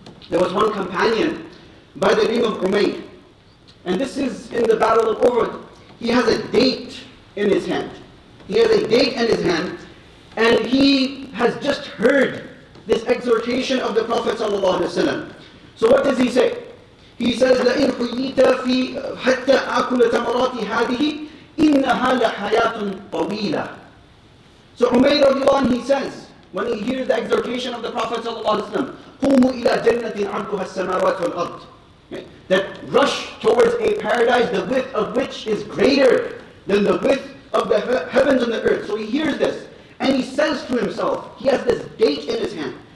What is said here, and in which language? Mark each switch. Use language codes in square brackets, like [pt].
[en] There was one companion by the name of Umayr. And this is in the Battle of Uhud. He has a date in his hand. He has a date in his hand. And he has just heard this exhortation of the Prophet ﷺ. So what does he say? He says, [ar] لَإِنْ حُيِّيتَ فِي حَتَّى آكُلَ تَمَرَاتِ هَذِهِ إِنَّهَا لَحَيَاةٌ طَوِيلَةٌ. [en] So Umayr radiallahu anh, he says, when he hears the exhortation of the Prophet sallallahu alaihi wasallam, [ar] قُومُوا إِلَى جَنَّةٍ عَرْضُهَا السَّمَاوَاتُ وَالْأَرْضِ, [en] that rush towards a paradise the width of which is greater than the width of the heavens and the earth. So he hears this, and he says to himself, he has this date in his hand.